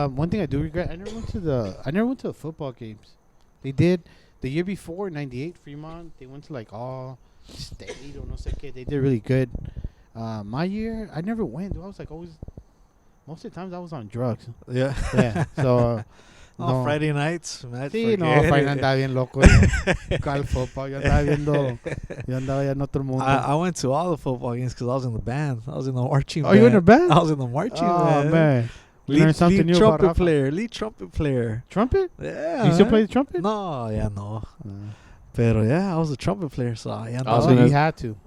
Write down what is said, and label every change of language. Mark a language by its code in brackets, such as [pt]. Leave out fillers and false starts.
[en] One thing I do regret, I never went to the football games. They did the year before, '98, Fremont. They went to like all state or [es] no sé qué. [en] They did really good. My year, I never went. I was like always. Most of the times I was on drugs. Yeah. Yeah. So. No. Friday nights. [es] Sí, no, Friday andaba bien loco. ¿Cuál football? Yo andaba ya en otro mundo. [en] I went to all the football games because I was in the band. I was in the marching band. Oh, you in the band? I was in the marching band. Oh, man. We learned something new about Rafa. Lead trumpet player. Trumpet? Yeah. You still play the trumpet? No, no. [es] Pero [en] yeah, I was a trumpet player, so you had to.